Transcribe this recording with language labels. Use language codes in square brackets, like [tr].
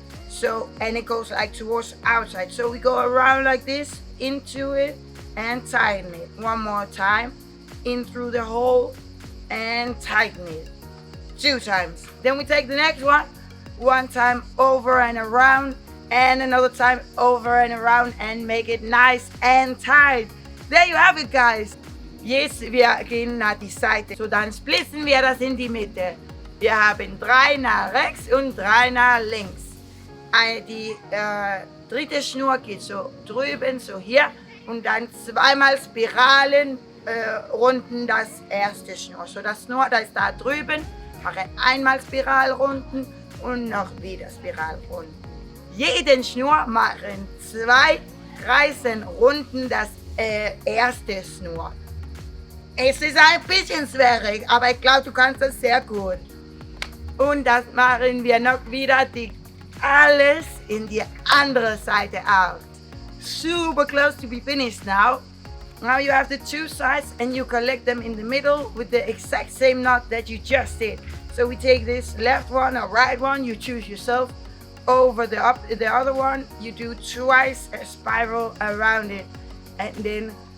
[en] So, and it goes like towards outside. So we go around like this, into it, and tighten it. One more time, in through the hole, and tighten it 2 times. Then we take the next one time over and around, and another time over and around, and make it nice and tight. There you have it, guys. [de] Jetzt wir gehen nach die Seite. So, dann splitzen wir das in die Mitte. Wir haben 3 nach rechts und 3 nach links. Die 3. Schnur geht so drüben, so hier, und dann 2-mal Spiralen runden das erste Schnur. So, das Schnur, da ist da drüben, mache einmal Spiralrunden und noch wieder Spiralrunden. Jeden Schnur machen 2 Kreisen runden das erste Schnur. Es ist ein bisschen schwierig, aber ich glaube, du kannst das sehr gut. Und das machen wir noch wieder alles in die andere Seite auch. [en] Super close to be finished now. Now you have the 2 sides and you collect them in the middle with the exact same knot that you just did. So we take this left one or right one, you choose yourself, over the other one, you do twice a spiral around it, and then